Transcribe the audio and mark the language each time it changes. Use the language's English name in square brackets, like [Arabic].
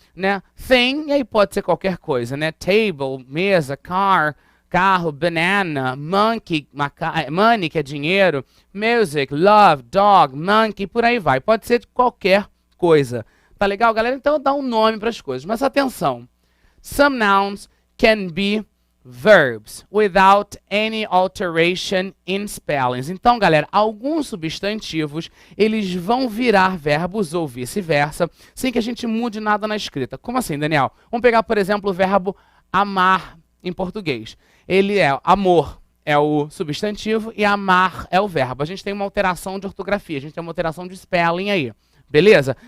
[Portuguese] né, thing, e aí pode ser qualquer coisa, né, table, mesa, car, carro, banana, monkey, money, que é dinheiro, music, love, dog, monkey, por aí vai. Pode ser de qualquer coisa. Tá legal, galera? Então dá um nome para as coisas. Mas atenção, [English] some nouns can be verbs without any alteration in spellings. [Portuguese] Então, galera, alguns substantivos, eles vão virar verbos ou vice-versa, sem que a gente mude nada na escrita. Como assim, Daniel? Vamos pegar, por exemplo, o verbo amar em português. Ele é amor, é o substantivo, e amar é o verbo. A gente tem uma alteração de ortografia, a gente tem uma alteração de spelling aí. Beleza?